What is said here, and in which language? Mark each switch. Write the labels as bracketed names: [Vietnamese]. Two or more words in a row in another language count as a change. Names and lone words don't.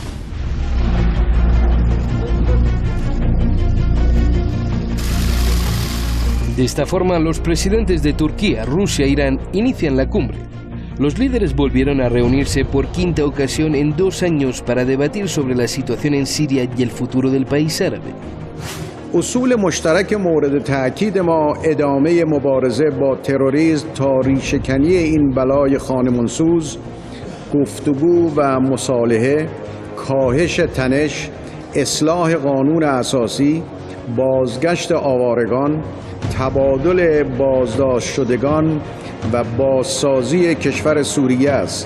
[Spanish] De esta forma, los presidentes de Turquía, Rusia e Irán inician la cumbre. Los líderes volvieron a reunirse por quinta ocasión en 2 años para debatir sobre la situación en Siria y el futuro del país árabe. [Persian] اصول مشترک مورد تأکید ما ادامه مبارزه با تروریسم تا ریشه‌کنی این بلای خانمانسوز، گفتگو و مصالحه، کاهش تنش، اصلاح قانون اساسی، بازگشت آوارگان، تبادل بازداشت شدگان و بازسازی کشور سوریه است.